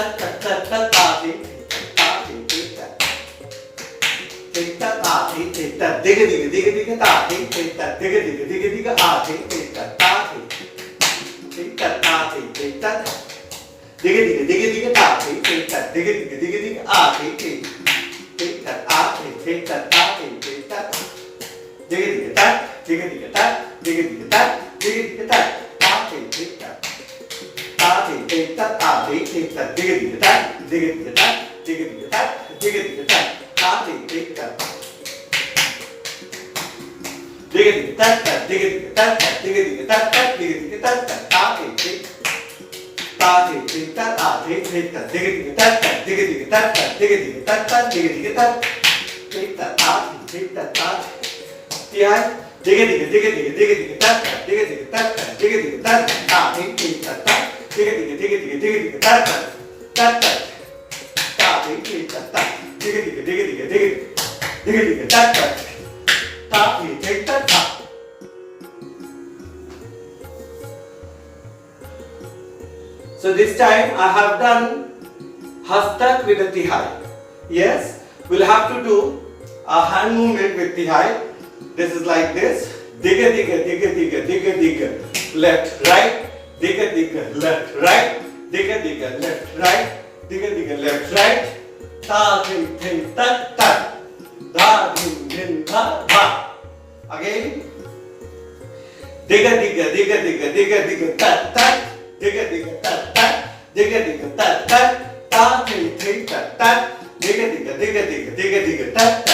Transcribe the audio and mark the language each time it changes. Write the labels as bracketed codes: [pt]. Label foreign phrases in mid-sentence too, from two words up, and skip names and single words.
[en] ta ta ta ta ti ti ta ti ti ta ti ta a ti ti ta diga diga diga diga ta ti ti ta diga diga diga diga a ti ti ta ta ti ti ta ta ti ti ta diga diga diga diga ta ti ti ta diga diga diga diga a ti ti ti ta a ti ti ta ta ti ti ta diga diga ta diga diga ta diga diga ta diga diga ta ta ti ti ta ta ti ti ta ta ti ti ta diga diga ta diga diga ta diga diga ta diga diga ta ta ti ti ta diga diga ta ta diga diga ta ta diga diga ta ta diga diga ta ta ta ti ti ta ti ti ta a ti ti ta diga diga ta ta diga diga ta ta diga diga ta ta diga diga ta ti ta a ti ti ta ta ti hai diga diga diga diga diga diga ta ta diga diga ta ta diga diga ta ta a ti ti ta ta diga diga diga diga diga diga ta ta ta ta ta ti ti ta ta diga diga diga diga diga diga diga ta ta ta ti ti ta ta. So this time I have done hastak with the tihai. Yes, we'll have to do a hand movement with tihai. This is like this. Diga diga diga diga diga diga left right. Diga diga left right. Diga diga left right. Diga diga left right. Ta thi thi ta ta. Da din din da da. Again. Diga diga diga diga diga diga ta ta. Diga diga ta ta. Diga diga ta ta. Ta thi thi ta ta. Diga diga diga diga diga diga ta ta.